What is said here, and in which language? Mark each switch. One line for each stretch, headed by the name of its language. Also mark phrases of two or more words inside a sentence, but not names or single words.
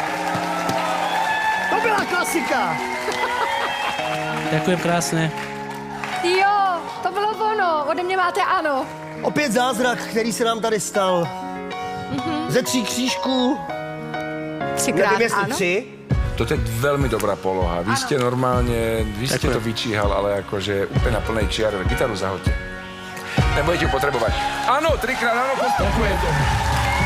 Czech: To byla klasika.
Slovak: Ďakujem krásne.
Czech: Jo, to bylo ono, ode mě máte ano. Opět zázrak, který se nám tady stal. Ze 3 křížků. Třikrát Nevím, jestli ano. 3.
Slovak: Toto je veľmi dobrá poloha. Vy ste normálne, ste to vyčíhal, ale akože úplne na plnej čiare. Gitaru zahoďte. Nebudete ju potrebovať. Áno, 3-krát áno, postupujete.